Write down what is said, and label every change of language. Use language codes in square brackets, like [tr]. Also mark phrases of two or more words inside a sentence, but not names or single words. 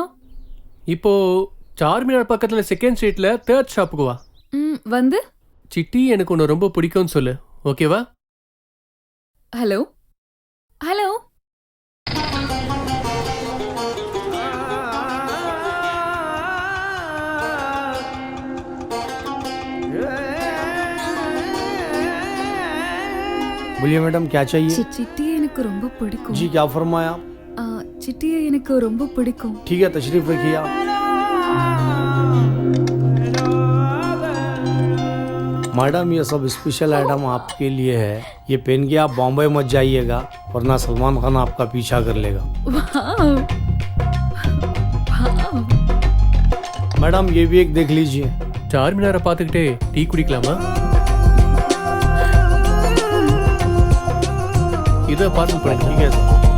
[ta] இப்போ சார்மினார் பக்கத்துல [en] second street [ta] 3rd ஷாப்புக்கு வா. வந்து சிட்டி எனக்கு உன்னை ரொம்ப பிடிக்கும்னு சொல்லு, ஓகேவா? [en] hello hello. [hi] बोलिए मैडम, क्या चाहिए? [ta] சிட்டியை எனக்கு ரொம்ப பிடிக்கும். [hi] जी क्या फरमाया? [ta] சிட்டியை எனக்கு ரொம்ப பிடிக்கும். [hi] ठीक है, तशरीफ रखिए आप. मैडम ये सब [en] special item [hi] आपके लिए है, ये पहन के आप बॉम्बे मत जाइएगा वरना सलमान खान आपका पीछा कर लेगा. मैडम ये भी एक देख लीजिए. [ta] சார்மினாரை பார்த்துக்கிட்டே டீ குடிக்கலாமா? இதை பார்த்து [hi] ठीक है सर.